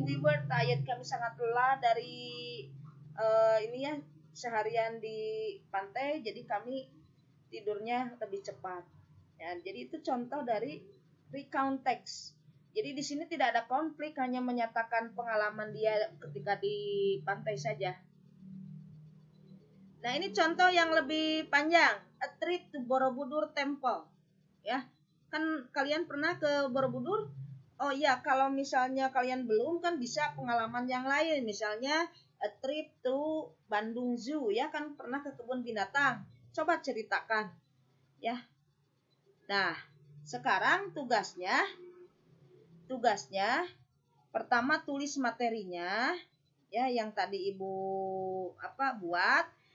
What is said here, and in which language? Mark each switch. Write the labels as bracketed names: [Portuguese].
[English] We were tired, [Indonesian] kami sangat lelah dari ini ya, seharian di pantai, jadi kami tidurnya lebih cepat. Ya, jadi itu contoh dari recount text. Jadi di sini tidak ada konflik, hanya menyatakan pengalaman dia ketika di pantai saja. Nah, ini contoh yang lebih panjang. [English] A trip to Borobudur Temple. [Indonesian] Ya, kan kalian pernah ke Borobudur? Oh iya, kalau misalnya kalian belum, kan bisa pengalaman yang lain. Misalnya [English] a trip to Bandung Zoo, [Indonesian] ya kan pernah ke kebun binatang. Coba ceritakan, ya. Nah, sekarang tugasnya pertama tulis materinya, ya yang tadi Ibu buat.